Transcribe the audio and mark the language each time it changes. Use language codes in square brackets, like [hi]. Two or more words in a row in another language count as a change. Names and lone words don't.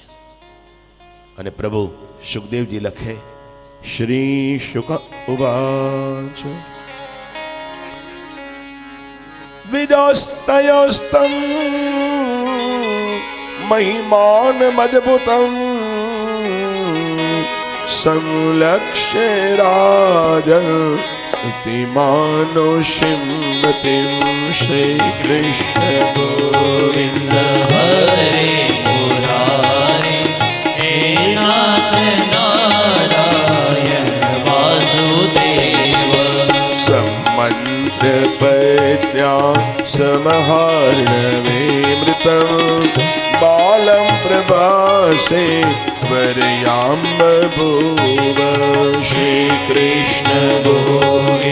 [gu] અને પ્રભુ સુખદેવજી લખે, [sa] શ્રી શુક ઉવાચ વિદોસ્તયોસ્તમ મહિમાન મદભુતમ સંલક્ષ્ય રાજન अतिमानुषीमतिं श्रीकृष्ण गोविंद हरे मुरारे हे नाथ नारायण वासुदेव सम्मन्त्र पत्या समहार्णवेमृतं बालं प्रभासे वरयाम बभूव श्री कृष्ण गोविंद।